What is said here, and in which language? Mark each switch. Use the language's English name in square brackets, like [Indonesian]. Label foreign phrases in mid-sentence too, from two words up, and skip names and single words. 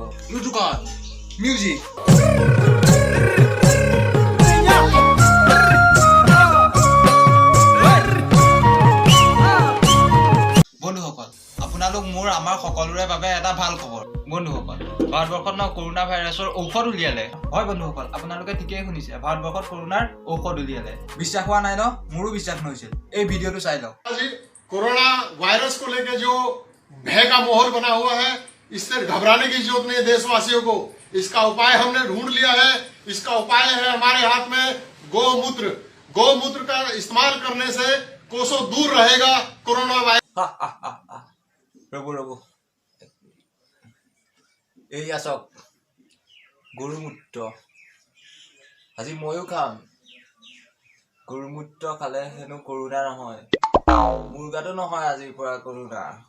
[Assamese] দোকান মিউজিক বন্ধুসকল, আপোনালোক মোৰ আমাৰ সকলোৰে বাবে এটা ভাল খবৰ। বন্ধুসকল, ভাৰতবৰ্ষত কৰোনা ভাইৰাছৰ ঔষধ উলিয়ালে। হয় বন্ধুসকল, আপোনালোকে ঠিকেই শুনিছে, ভাৰতবৰ্ষত কৰোনাৰ ঔষধ উলিয়ালে। বিশ্বাস হোৱা নাই ন? মোৰো বিশ্বাস নহৈছিল। এই ভিডিঅ'টো চাই লওক। [Hindi] कोरोना वायरस को लेकर जो भय का माहौल बना हुआ है, इससे घबराने की जरूरत नहीं है देशवासियों को। इसका उपाय हमने ढूंढ लिया है। इसका उपाय है हमारे हाथ में गौमूत्र। गौमूत्र का इस्तेमाल करने से कोसों दूर रहेगा कोरोना वायरस। [Assamese] ৰ'ব এইয়া চাওক, গৰুমূত্ৰ। আজি ময়ো খাম। গৰুমূত্ৰ খালে হেনো কৰোনা নহয়, মোৰ গাতো নহয় আজিৰ পৰা কৰোনা।